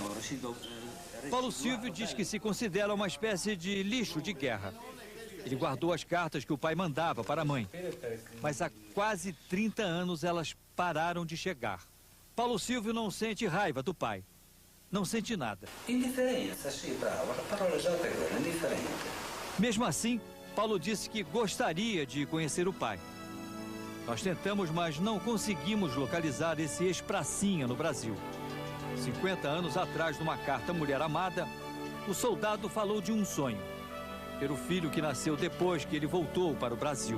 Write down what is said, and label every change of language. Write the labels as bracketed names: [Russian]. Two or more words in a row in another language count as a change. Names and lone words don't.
[Portuguese] Paulo Silvio diz que se considera uma espécie de lixo de guerra. Ele guardou as cartas que o pai mandava para a mãe. Mas há quase 30 anos elas pararam de chegar. Paulo Silvio não sente raiva do pai. não sente nada. [Italian] Indifferenza, sì, bravo, la parola esatta è quella, indifferenza. [Portuguese] Mesmo assim, Paulo disse que gostaria de conhecer o pai. Nós tentamos, mas não conseguimos localizar esse ex-pracinha no Brasil. 50 anos atrás, numa carta à mulher amada, o soldado falou de um sonho: ter o filho que nasceu depois que ele voltou para o Brasil.